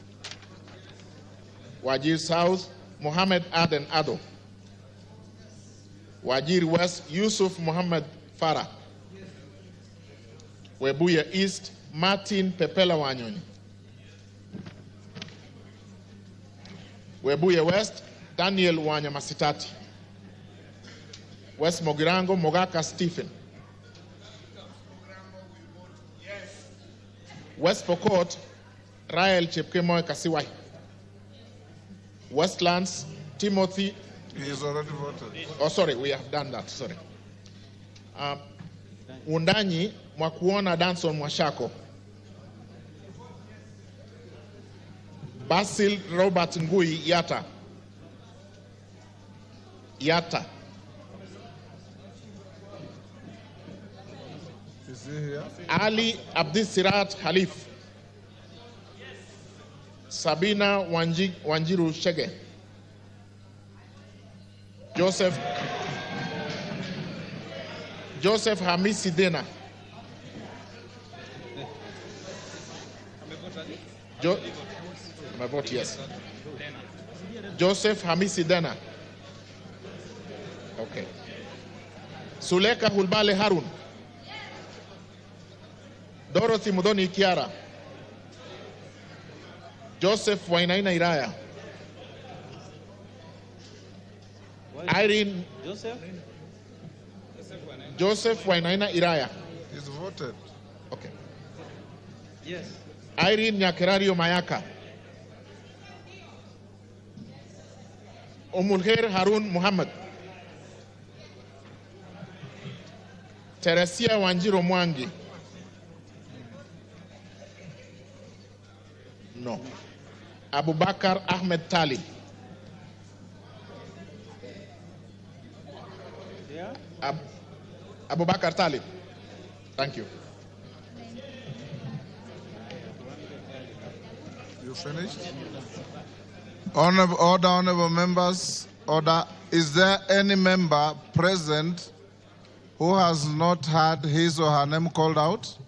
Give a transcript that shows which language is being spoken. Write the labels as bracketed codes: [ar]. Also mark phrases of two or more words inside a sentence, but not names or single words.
[en] Wajir South Muhammad Aden Ado. Wajir West Yusuf Muhammad Farah. Webuye East Martin Pepela Wanyoni. Webuye West Daniel Wanyamasitati. West Mogirango Mogaka Stephen. West Pokot Rael Chepkemoy Kasiwai. Westlands Timothy. He is already voted. Oh, sorry, we have done that. Sorry. Undanyi Mwakuona Danson Mwashako. Basil Robert Ngui Yata. Yata. Is he here? Ali Abdisirat Halif. Sabina Wanjiru Shege. Joseph Hamisi Dena. My vote, yes. Joseph Hamisi Dena. Okay. Suleka Hulbale Harun. Dorothy Mudoni Kiara. Joseph Wainaina Iraya. Irene Joseph Wainaina Iraya. He's voted. Okay. Yes. Irene Nyakerario Mayaka. Omulher Harun Muhammad. Teresia Wanjiro Mwangi. No. Abubakar Ahmed Tali. Yeah. Abubakar Tali. Thank you. You finished? Honorable members, order. Is there any member present who has not had his or her name called out?